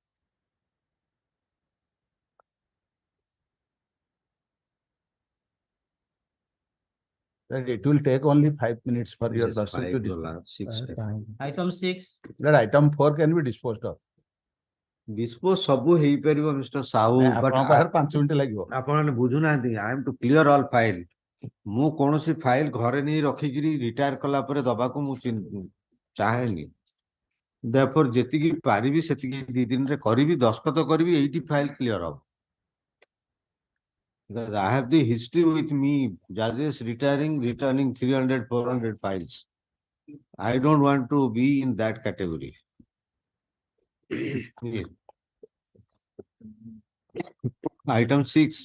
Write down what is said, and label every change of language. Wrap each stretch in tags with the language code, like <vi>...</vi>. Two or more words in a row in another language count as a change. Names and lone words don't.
<en>that it will take only 5 minutes for your Just person to five dispose. dollar, 6 Item 6. That item 4 can be disposed of.</en> <or>Dispose ସବୁ ହେଇପାରିବ Mr. ସାହୁ, but ଆପଣଙ୍କ ପାଖରେ 5 ମିନିଟ ଲାଗିବ. ଆପଣ ବୁଝୁନାହାନ୍ତି,</or> <en>I am to clear all file.</en> <or>ମୁଁ କୌଣସି ଫାଇଲ ଘରେ ନେଇ ରଖିକିରି ରିଟାୟାର କଲା ପରେ ଦବାକୁ ମୁଁ ଚାହେଁନି. Therefore ଯେତିକି ପାରିବି ସେତିକି 2 ଦିନରେ କରିବି, ଦସ୍ତଖତ କରିବି, ଏଇଠି</or> <en>file clear</en> <or>ହବ.</or> <en>Because I have the history with me, judges retiring, returning 300, 400 files. I don't want to be in that category. Yes. Item 6.</en>